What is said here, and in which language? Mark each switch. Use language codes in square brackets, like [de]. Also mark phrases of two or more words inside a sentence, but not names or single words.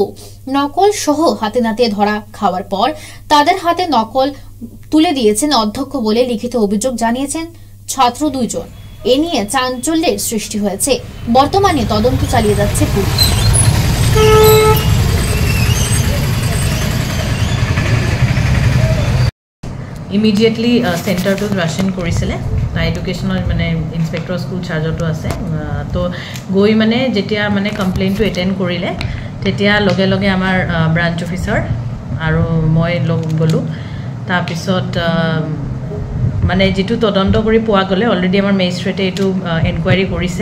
[bn] নকল সহ হাতে নাতে ধরা খাওয়ার পর তাদের হাতে নকল তুলে দিয়েছেন অধ্যক্ষ বলে লিখিত অভিযোগ জানিয়েছেন ছাত্র ২ জন। এ নিয়ে চাঞ্চল্যের সৃষ্টি হয়েছে। বর্তমানে তদন্ত চালিয়ে যাচ্ছে পুলিশ। [as] ইমিডিয়েটলি চেণ্টাৰটো ৰাছিন কৰিছিলে। এডুকেশ্যনৰ মানে [en] inspector school [as] চাৰ্জতো আছে। তো গৈ মানে যেতিয়া মানে কমপ্লেইনটো এটেণ্ড কৰিলে তেতিয়া লগে লগে আমাৰ [en] branch officer [as] আৰু মই গ'লোঁ। তাৰপিছত মানে যিটো তদন্ত কৰি পোৱা গ'লে অলৰেডি আমাৰ মেজিষ্ট্ৰেটে এইটো এনকুৱাৰী কৰিছে।